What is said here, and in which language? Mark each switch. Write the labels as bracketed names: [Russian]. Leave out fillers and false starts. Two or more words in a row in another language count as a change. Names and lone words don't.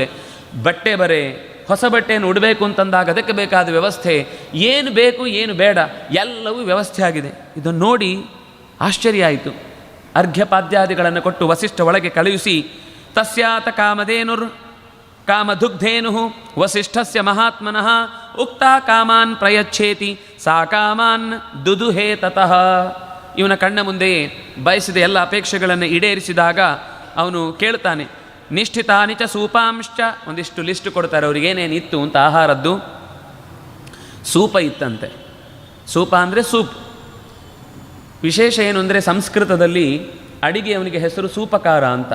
[Kannada] ಬಟ್ಟೆ ಬರೆ, ಹೊಸ ಬಟ್ಟೆಯನ್ನು ಉಡಬೇಕು ಅಂತಂದಾಗ ಅದಕ್ಕೆ ಬೇಕಾದ ವ್ಯವಸ್ಥೆ, ಏನು ಬೇಕು ಏನು ಬೇಡ ಎಲ್ಲವೂ ವ್ಯವಸ್ಥೆ ಆಗಿದೆ. ಇದನ್ನು ನೋಡಿ ಆಶ್ಚರ್ಯ ಆಯಿತು. ಅರ್ಘ್ಯಪಾದ್ಯಾದಿಗಳನ್ನು ಕೊಟ್ಟು ವಸಿಷ್ಠ ಒಳಗೆ ಕಳುಹಿಸಿ, [Sanskrit] ತಸ್ಯಾತ ಕಾಮಧೇನುರ್ ಕಾಮದುಗ್ಧೇನು ವಸಿಷ್ಠಸ್ಯ ಮಹಾತ್ಮನಃ ಉಕ್ತ ಕಾಮಾನ್ ಪ್ರಯಚ್ಛೇತಿ ಸಾ ಕಾಮಾನ್ ದುದುಹೇ ತತಃ. [Kannada] ಇವನ ಕಣ್ಣ ಮುಂದೆಯೇ ಬಯಸಿದ ಎಲ್ಲ ಅಪೇಕ್ಷೆಗಳನ್ನು ಈಡೇರಿಸಿದಾಗ ಅವನು ಕೇಳ್ತಾನೆ, [Sanskrit] ನಿಷ್ಠಿತಾನಿ ಚ ಸೂಪಾಂಶ್ಚ. [Kannada] ಒಂದಿಷ್ಟು ಲಿಸ್ಟ್ ಕೊಡ್ತಾರೆ ಅವ್ರಿಗೇನೇನಿತ್ತು ಅಂತ ಆಹಾರದ್ದು. ಸೂಪ ಇತ್ತಂತೆ. ಸೂಪ ಅಂದರೆ ಸೂಪ್. ವಿಶೇಷ ಏನು ಅಂದರೆ ಸಂಸ್ಕೃತದಲ್ಲಿ ಅಡಿಗೆ ಅವನಿಗೆ ಹೆಸರು ಸೂಪಕಾರ ಅಂತ.